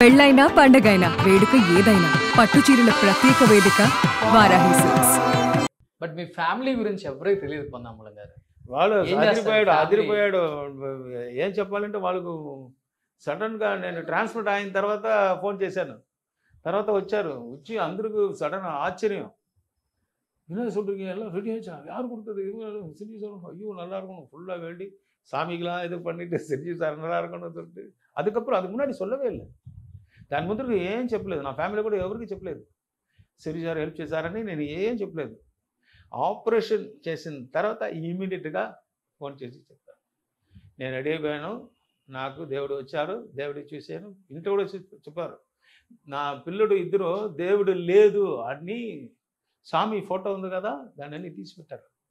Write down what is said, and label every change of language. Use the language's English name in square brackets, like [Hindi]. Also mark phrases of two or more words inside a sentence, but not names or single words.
[Telugu] పెళ్ళైనా పండగైనా వేడుక ఏదైనా పట్టు చీరల ప్రత్యేక వేదిక వారాహి సిల్క్స్. బట్ మీ ఫ్యామిలీ గురించి ఎవరికి తెలియదు పొన్నామూలం గారు. వాళ్ళు ఏం చేస్తారు అదిరిపోయాడు. ఏం చెప్పాలంటే వాళ్ళకు సడన్గా నేను ట్రాన్స్ఫర్ అయిన తర్వాత ఫోన్ చేశాను. తర్వాత వచ్చి అందరికి సడన్ ఆశ్చర్యం. [Tamil] என்ன சொல்றீங்க எல்லாம் ரெடி ஆயிடுச்சா? யார் கொடுத்தது? செஞ்சு சொல்லணும். ஐயோ நல்லா இருக்கணும், ஃபுல்லாக வேண்டி சாமிக்கெலாம் இது பண்ணிட்டு செஞ்சு சார் நல்லா இருக்கணும்னு சொல்லிட்டு அதுக்கப்புறம் அதுக்கு మున్నాడి சொல்லவே இல்லை. [Telugu] దాని ముందు ఏం చెప్పలేదు. నా ఫ్యామిలీ కూడా ఎవరికి చెప్పలేదు. సిరి సార్ హెల్ప్ చేశారని నేను ఏం చెప్పలేదు. ఆపరేషన్ చేసిన తర్వాత ఇమీడియట్గా ఫోన్ చేసి చెప్పాను, నేను రెడీ అయిపోయాను, నాకు దేవుడు వచ్చారు, దేవుడు చూశాను. ఇంట్లో కూడా చెప్పారు, నా పిల్లడు ఇద్దరు దేవుడు లేదు అని స్వామి ఫోటో ఉంది కదా దాన్ని అన్ని తీసిపెట్టారు.